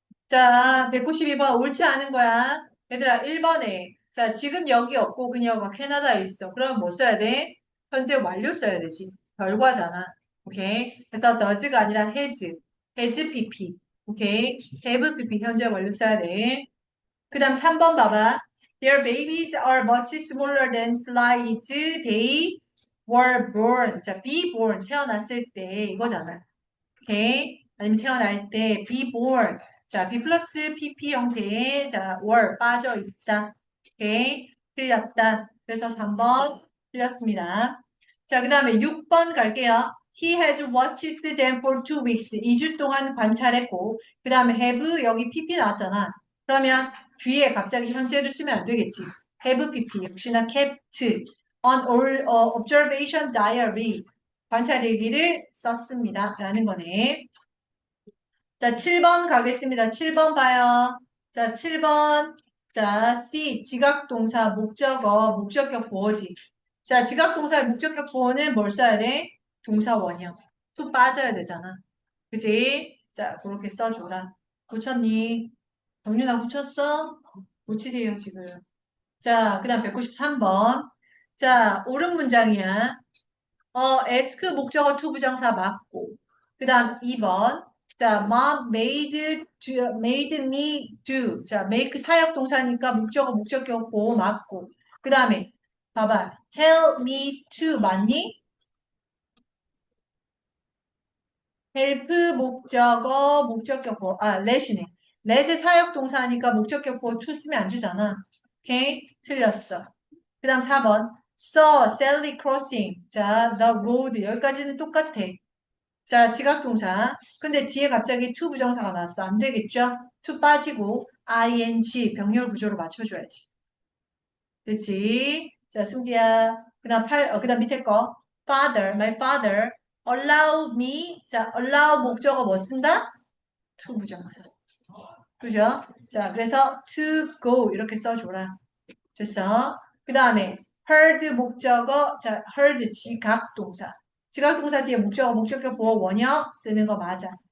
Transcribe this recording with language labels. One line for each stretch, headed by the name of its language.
Korean: 자, 192번 옳지 않은 거야. 얘들아, 1번에. 자, 지금 여기 없고 그녀가 캐나다에 있어. 그럼 뭐 써야 돼? 현재 완료 써야 되지. 결과잖아. 오케이. 그래서 does가 아니라 has. has pp. 오케이. have pp 현재 완료 써야 돼. 그 다음 3번 봐봐.
English: Their babies are much smaller than flies. They were born. 자, be born.
Korean: 태어났을 때 이거잖아. 오케이. 아니면 태어날 때 be born. 자, be 플러스 pp 형태의 자, were 빠져 있다. 오케이. 틀렸다. 그래서 3번 틀렸습니다. 자, 그 다음에 6번 갈게요.
English: He has watched them for 2 weeks.
Korean: 2주 동안 관찰했고, 그 다음에 have 여기 pp 나왔잖아. 그러면 뒤에 갑자기 현재를 쓰면 안 되겠지.
English: have pp 역시나 kept on all observation diary.
Korean: 관찰 일기를 썼습니다. 라는 거네. 자, 7번 가겠습니다. 7번 봐요. 자, 7번. 자, C. 지각동사, 목적어, 목적격 보어지. 자, 지각동사의 목적격 보어는 뭘 써야 돼? 동사 원형. 또 빠져야 되잖아. 그지? 자, 그렇게 써줘라. 고쳤니? 정윤아 고쳤어? 고치세요, 지금. 자, 그 다음 193번. 자, 옳은 문장이야. ask 목적어 to 부정사 맞고.
English: 그 다음 2번. 자, mom made me do.
Korean: 자, make 사역 동사니까 목적어 목적격 보호 맞고. 그 다음에 봐봐.
English: help me to 맞니?
Korean: help 목적어 목적격 보호. 아, let이네. let의 사역 동사니까 목적격 보호 to 쓰면 안 주잖아. 오케이? 틀렸어. 그 다음 4번.
English: saw Sally crossing.
Korean: 자, the road. 여기까지는 똑같아. 자, 지각동사. 근데 뒤에 갑자기 to 부정사가 나왔어. 안 되겠죠? to 빠지고 ing 병렬 구조로 맞춰줘야지. 그렇지? 자, 승지야. 그다음 밑에 거.
English: father, my father allow me.
Korean: 자, allow 목적어 뭐 쓴다? to 부정사. 그죠? 자, 그래서 to go 이렇게 써줘라. 됐어? 그 다음에 heard 목적어. 자, heard 지각동사. 지각동사 뒤에 목적어, 목적격 보어 원형 쓰는 거 맞아.